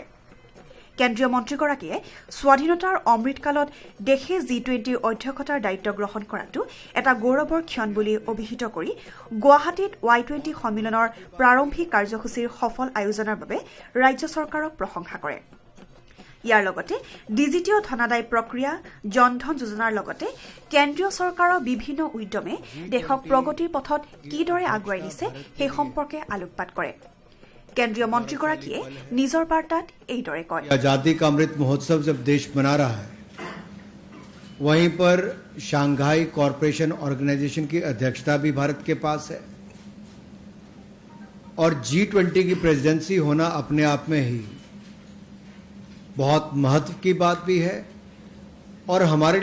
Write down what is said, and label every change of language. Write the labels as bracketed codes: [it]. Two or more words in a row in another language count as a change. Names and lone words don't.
[as] কেন্দ্ৰীয় মন্ত্ৰীগৰাকীয়ে স্বাধীনতাৰ অমৃতকালত দেশে G20ৰ অধ্যক্ষতাৰ দায়িত্ব গ্ৰহণ কৰাটো এটা গৌৰৱৰ ক্ষণ বুলি অভিহিত কৰি গুৱাহাটীত Y20 সন্মিলনৰ প্ৰাৰম্ভিক কাৰ্যসূচীৰ সফল আয়োজনৰ বাবে ৰাজ্য চৰকাৰক প্ৰশংসা কৰে। ইয়াৰ লগতে ডিজিটিয় ধনাদায় প্ৰক্ৰিয়া জনধন যোজনাৰ লগতে কেন্দ্ৰীয় চৰকাৰৰ বিভিন্ন উদ্যমে দেশক প্ৰগতিৰ পথত কিদৰে আগুৱাই নিছে সেই সম্পৰ্কে আলোকপাত কৰে কেন্দ্ৰীয় মন্ত্ৰীগৰাকীয়ে নিজৰ বাৰ্তাত এইদৰে কয় [hi] आजादी का अमृत महोत्सव जब देश मना रहा है वहीं पर शंघाई कॉरपोरेशन ऑर्गेनाइजेशन की अध्यक्षता भी भारत के पास है और G20 की प्रेसिडेंसी होना अपने आप में ही बहुत महत्व की बात भी है और हमारे